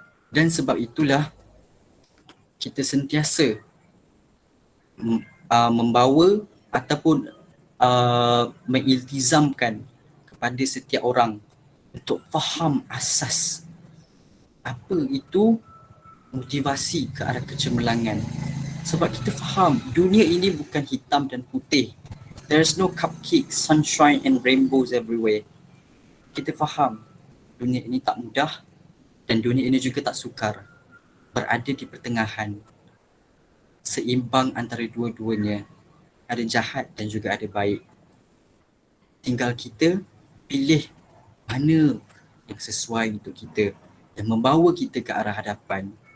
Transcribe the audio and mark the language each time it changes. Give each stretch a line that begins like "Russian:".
Malay: Dan sebab itulah kita sentiasa membawa ataupun mengiltizamkan kepada setiap orang untuk faham asas apa itu motivasi ke arah kecemerlangan. Sebab kita faham dunia ini bukan hitam dan putih.
English: There's no cupcakes, sunshine and rainbows everywhere.
Malay: Kita faham dunia ini tak mudah dan dunia ini juga tak sukar. Berada di pertengahan, seimbang antara dua-duanya. Ada jahat dan juga ada baik. Tinggal kita pilih mana yang sesuai untuk kita dan membawa kita ke arah hadapan.